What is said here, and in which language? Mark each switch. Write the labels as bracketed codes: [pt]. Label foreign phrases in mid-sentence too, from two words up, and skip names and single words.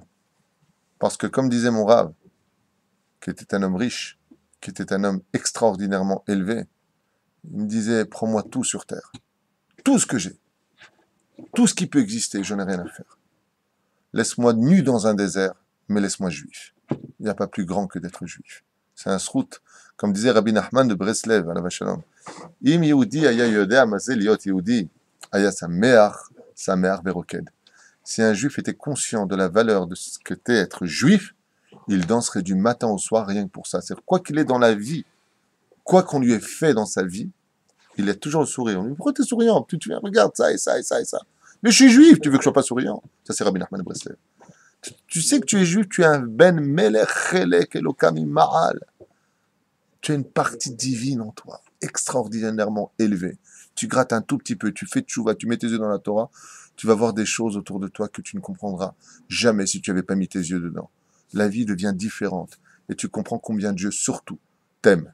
[fr] Parce que comme disait mon Rav, qui était un homme riche, qui était un homme extraordinairement élevé, il me disait, prends-moi tout sur terre. Tout ce que j'ai. Tout ce qui peut exister, je n'ai rien à faire. Laisse-moi nu dans un désert, mais laisse-moi juif. Il n'y a pas plus grand que d'être juif. C'est un srout, comme disait Rabbi Nachman de Breslev, [he] עליו השלום. אם יהודי היה יודע מה זה להיות יהודי, היה שמח ברוקד. [fr] Si un juif était conscient de la valeur de ce qu'était être juif, il danserait du matin au soir rien que pour ça. C'est-à-dire, quoi qu'il ait dans la vie, quoi qu'on lui ait fait dans sa vie, il a toujours le sourire. On lui dit, pourquoi tu es souriant? Tu regarde ça et ça et ça et ça. Mais je suis juif, tu veux que je sois pas souriant? Ça, c'est Rabbi Nachman de Breslev. Tu sais que tu es juif, tu es un [he] בן מלך חלק אלוה ממעל. [fr] Tu as une partie divine en toi, extraordinairement élevée. Tu grattes un tout petit peu, tu fais tchouva, tu mets tes yeux dans la Torah, tu vas voir des choses autour de toi que tu ne comprendras jamais si tu n'avais pas mis tes yeux dedans. La vie devient différente et tu comprends combien Dieu, surtout, t'aime.